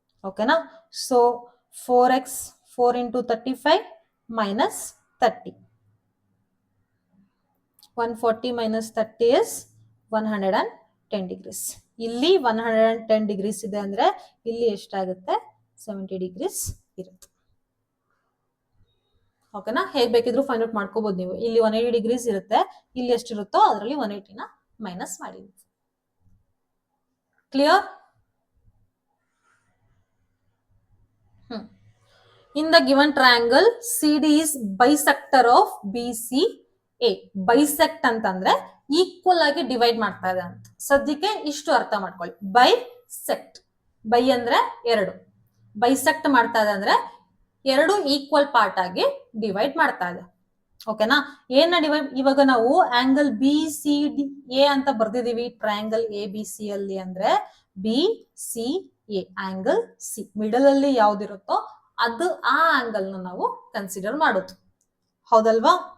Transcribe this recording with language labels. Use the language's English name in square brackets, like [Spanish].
[English] ಓಕೆನಾ, so 4x 4 into 35 minus 30. 140 minus 30 is 110 degrees. [Kannada] ಇಲ್ಲಿ 110 degrees ಇದೆ ಅಂದ್ರೆ ಇಲ್ಲಿ ಎಷ್ಟಾಗುತ್ತೆ? 70 ಡಿಗ್ರೀಸ್ ಇರುತ್ತೆ. ಓಕೆನಾ, ಹೇಗ್ ಬೇಕಿದ್ರು ಫೈಂಡ್ ಔಟ್ ಮಾಡ್ಕೋಬಹುದು ನೀವು. ಇಲ್ಲಿ 180 ಡಿಗ್ರೀಸ್ ಇರುತ್ತೆ, ಇಲ್ಲಿ ಎಷ್ಟಿರುತ್ತೋ ಅದರಲ್ಲಿ 180 ನ ಮೈನಸ್ ಮಾಡಿ. Clear? [English] In the given triangle, CD is bisector of BCA. [Kannada] Bisect ಅಂತಂದ್ರೆ ಈಕ್ವಲ್ ಆಗಿ ಡಿವೈಡ್ ಮಾಡ್ತಾ ಇದೆ ಅಂತ. ಸದ್ಯಕ್ಕೆ ಇಷ್ಟು ಅರ್ಥ ಮಾಡ್ಕೊಳ್ಳಿ. ಬೈಸೆಕ್ಟ್, ಬೈ ಅಂದ್ರೆ ಎರಡು, ಬೈಸೆಕ್ಟ್ ಮಾಡ್ತಾ ಇದೆ ಅಂದ್ರೆ ಎರಡು ಈಕ್ವಲ್ ಪಾರ್ಟ್ ಆಗಿ ಡಿವೈಡ್ ಮಾಡ್ತಾ ಇದೆ. ಓಕೆನಾ. ಏನ ಇವಾಗ ನಾವು angle B C D A ಅಂತ ಬರ್ದಿದೀವಿ ಟ್ರಯಾಂಗಲ್ ಎ ಬಿ ಸಿ ಅಲ್ಲಿ, ಅಂದ್ರೆ B C A angle C middle ಅಲ್ಲಿ ಯಾವ್ದಿರುತ್ತೋ ಅದು ಆ ಆಂಗಲ್ ನ ನಾವು ಕನ್ಸಿಡರ್ ಮಾಡೋದು, ಹೌದಲ್ವಾ.